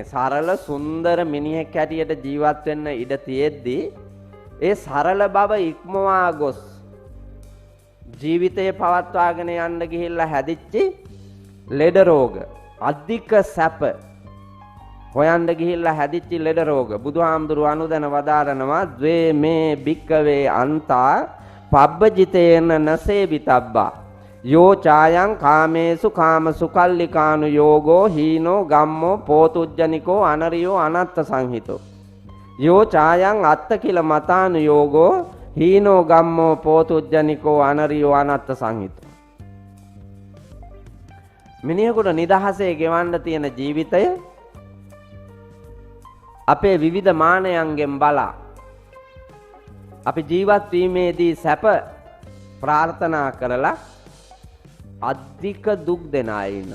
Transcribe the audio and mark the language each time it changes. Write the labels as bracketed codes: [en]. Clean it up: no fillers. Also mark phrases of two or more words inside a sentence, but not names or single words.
[si] සරල සුන්දර මිනිහෙක් හැටියට ජීවත් වෙන්න ඉඩ තියෙද්දී ඒ සරල බව ඉක්මවා ගොස් ජීවිතය පවත්වාගෙන යන්න ගිහිල්ලා හැදිච්ච ලෙඩ රෝග, අධික සැප හොයන්න ගිහිල්ලා හැදිච්ච ලෙඩ රෝග බුදුහාමුදුරුව අනුදැන වදාරනවා [pi] ද්වේ මේ භික්කවේ අන්තා පබ්බජිතේන නසේවිතබ්බා යෝ චායං කාමේසු කාමසුකල්ලිකානු යෝගෝ හීනෝ ගම්මෝ පෝතුජ්ජනිකෝ අනරියෝ අනත්ත සංහිතෝ යෝ චායං අත්ත කිල මතානු යෝගෝ හීනෝ ගම්මෝ පෝතුජ්ජනිකෝ අනරියෝ අනත්ත සංහිතෝ. [si] මිනිහෙකුට නිදහසේ ගෙවන්න තියෙන ජීවිතය අපේ විවිධ මානයන්ගෙන් බලා අපි ජීවත් වීමේදී සැප ප්‍රාර්ථනා කරලා අධික දුක් දෙන අය ඉන්නවා.